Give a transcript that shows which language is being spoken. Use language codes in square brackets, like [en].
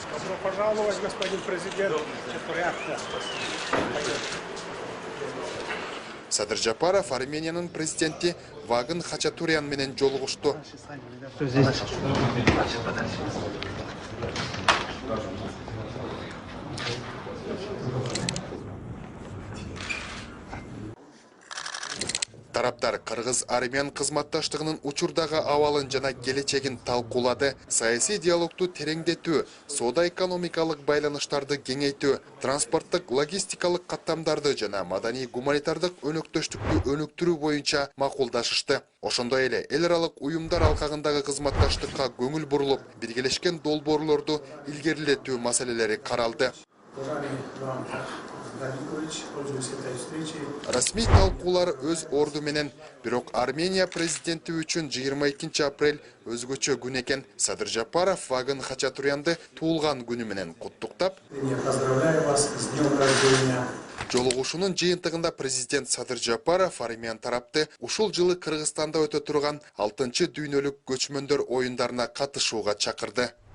[ru] Добро пожаловать, господин президент. [ky] Садыр Жапаров Армениянын президенти Вагын Хачатурян менен жолугушту. Тараптар Кыргыз-Армян кызматташтыгынын учурдагы абалын жана келечегин талкуулады. Саясий диалогту тереңдетүү, соода-экономикалык байланыштарды кеңейтүү, транспорттук логистикалык каттамдарды жана маданий-гуманитардык өнөктөштүктү өнүктүрүү боюнча макулдашышты. Ошондой эле эл аралык уюмдар алкагындагы кызматташтыкка көңүл бурулуп, биргелешкен долбоорлорду илгерилетүү маселелери каралды. Расмий талкуулар өз орду менен, бирок Армения президенти үчүн 22 апрель өзгөчө күн экен. Садыр Жапаров Вагын Хачатурянды туулган күнү менен куттуктап, [ru] Поздравляю вас с днем рождения. [ky] жолугушуунун жыйынтыгында президент Садыр Жапаров Армян тарапты ушул жылы Кыргызстанда өтө турган 6-чы дүйнөлүк көчмөндөр оюндарына катышууга чакырды.